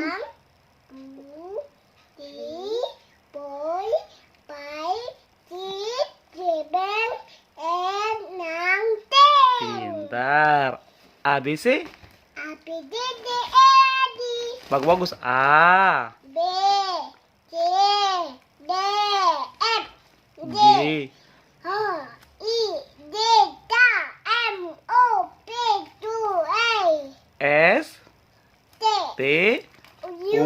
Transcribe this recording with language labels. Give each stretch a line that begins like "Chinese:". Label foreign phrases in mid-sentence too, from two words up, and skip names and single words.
Indonesian: 2, 3, 4, 5, 6, 7, 8, 9, 10. pintar. ABC, A, B, D, E, D. bagus-bagus. A, B, C, D, F, G, G, H, I, J, K, M, O, P, Q, R, S, T, T, U,